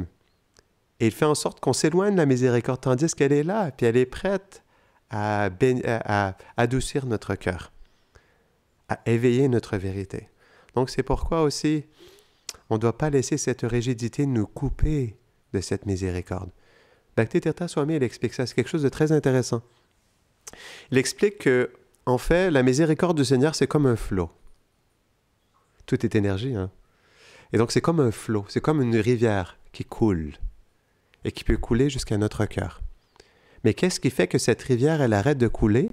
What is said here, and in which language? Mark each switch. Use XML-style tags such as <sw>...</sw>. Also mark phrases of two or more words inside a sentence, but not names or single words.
<fr>Et il fait en sorte qu'on s'éloigne de la miséricorde, tandis qu'elle est là, puis elle est prête à adoucir notre cœur, à éveiller notre vérité. Donc c'est pourquoi aussi, on ne doit pas laisser cette rigidité nous couper de cette miséricorde. Bhakti-tirtha Swami, il explique ça, c'est quelque chose de très intéressant. Il explique que, en fait, la miséricorde du Seigneur, c'est comme un flot. Tout est énergie, hein? Et donc c'est comme un flot, c'est comme une rivière qui coule et qui peut couler jusqu'à notre cœur. Mais qu'est-ce qui fait que cette rivière, elle arrête de couler?</fr>